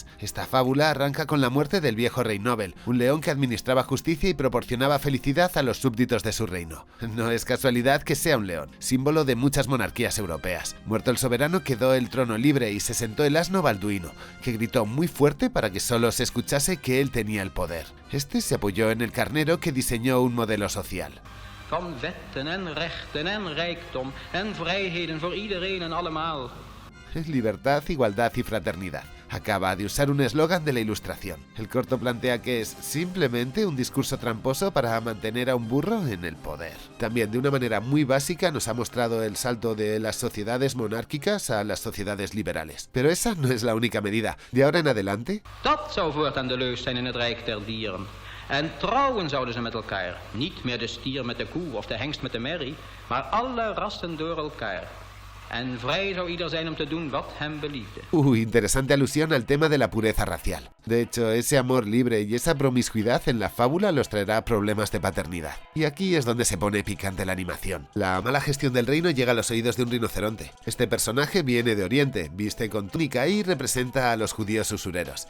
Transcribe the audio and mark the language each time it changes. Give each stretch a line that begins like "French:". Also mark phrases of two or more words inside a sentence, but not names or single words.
Spanish: Esta fábula arranca con la muerte del viejo rey Nobel, un león que administraba justicia y proporcionaba felicidad a los súbditos de su reino. No es casualidad que sea un león, símbolo de muchas monarquías europeas. Muerto el soberano quedó el trono libre y se sentó el asno Balduino, que gritó muy fuerte para que solo se escuchase que él tenía el poder. Este se apoyó en el carnero que diseñó un modelo social.
Dutch: Van wetten en rechten en rijkdom en vrijheden voor iedereen en allemaal.
Spanish: Libertad, igualdad y fraternidad. Acaba de usar un eslogan de la Ilustración. El corto plantea que es simplemente un discurso tramposo para mantener a un burro en el poder. También de una manera muy básica nos ha mostrado el salto de las sociedades monárquicas a las sociedades liberales. Pero esa no es la única medida. De ahora en adelante...
Dutch: Dat zou voortaan de leus zijn in het rijk der dieren. En trouwen zouden ze met elkaar. Niet meer de stier met de koe of de hengst met de merrie, maar alle rassen door elkaar. En vrij zou ieder zijn om te doen wat hem beliefde.
Spanish: Interesante alusión al tema de la pureza racial. De hecho, ese amor libre y esa promiscuidad en la fábula los traerá problemas de paternidad. Y aquí es donde se pone picante la animación. La mala gestión del reino llega a los oídos de un rinoceronte. Este personaje viene de Oriente, viste con túnica y representa a los judíos usureros.